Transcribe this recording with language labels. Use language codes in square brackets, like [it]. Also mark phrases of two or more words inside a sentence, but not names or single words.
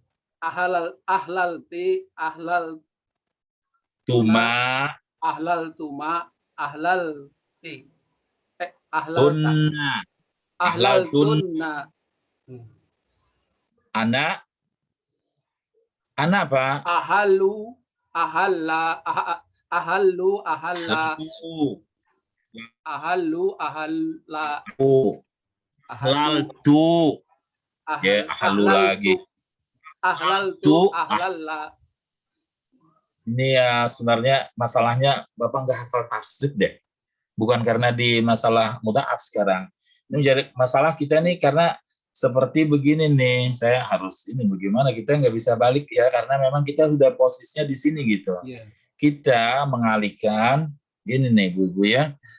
[ar] ahlalti, Tuma. أحللتما، أحللتِ، أحللتَ, Tunna. ahlaltunna, [id] Ana. Ana apa? [ar] أُحِلُّ، أَحَلَّ، أُحِلُّ، أَحَلَّ, Lalu. أُحِلُّ، أَحَلَّ, [id] Ahlaltu. Ya, ahlu lagi. [ar] أحللتُ، أحلَّ. [id] Ini ya sebenarnya masalahnya Bapak nggak hafal tafsir deh. Bukan karena di masalah mudha'af sekarang. Ini menjadi masalah kita nih karena seperti begini nih, saya harus ini bagaimana kita nggak bisa balik ya karena memang kita sudah posisinya di sini gitu. Kita mengalihkan ini nih Bu ya.